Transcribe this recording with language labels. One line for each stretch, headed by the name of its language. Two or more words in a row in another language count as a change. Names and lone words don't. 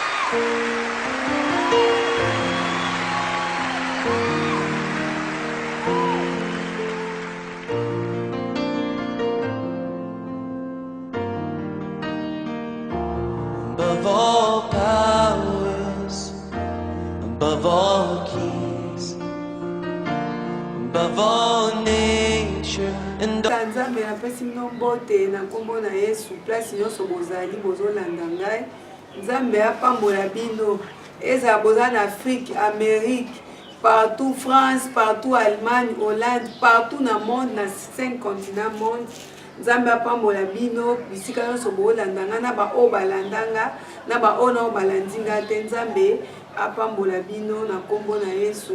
English: Above all powers, above all kings, above all nature and
Lingala: Nzambe na pesi mnombote na kombo na Yesu place nyonso bozali bozolanda ngai Nzambe apambola bino eza boza na Afrique, Amérique, partout France, partout Allemagne, Hollande, partout na monde na 5 continents monde Nzambe apambola bino bisika nyonso bozolanda nga na ba o balandanga na ba ona o balandinga te Nzambe apambola bino na kombo na Yesu.